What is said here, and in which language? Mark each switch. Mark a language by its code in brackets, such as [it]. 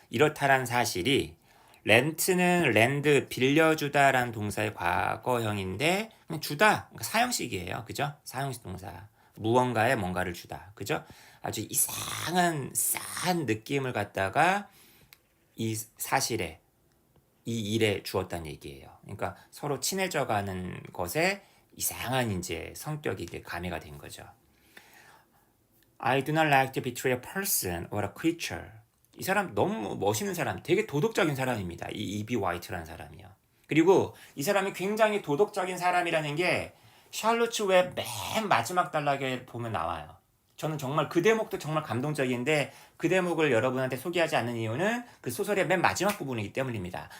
[ko] 이렇다란 사실이 렌트는 랜드 빌려주다라는 동사의 과거형인데 그냥 주다 그러니까 사형식이에요. 그죠? 사형식 동사. 무언가에 뭔가를 주다. 그죠? 아주 이상한 싸한 느낌을 갖다가 이 사실에 이 일에 주었다는 얘기예요. 그러니까 서로 친해져가는 것에 이상한 이제 성격이 이게 가미가 된 거죠. [en] I do not like to betray a person or a creature. [ko] 이 사람 너무 멋있는 사람, 되게 도덕적인 사람입니다. 이 E.B. 화이트라는 사람이요. 그리고 이 사람이 굉장히 도덕적인 사람이라는 게 샬롯 웹 맨 마지막 단락에 보면 나와요. 저는 정말 그 대목도 정말 감동적인데 그 대목을 여러분한테 소개하지 않는 이유는 그 소설의 맨 마지막 부분이기 때문입니다.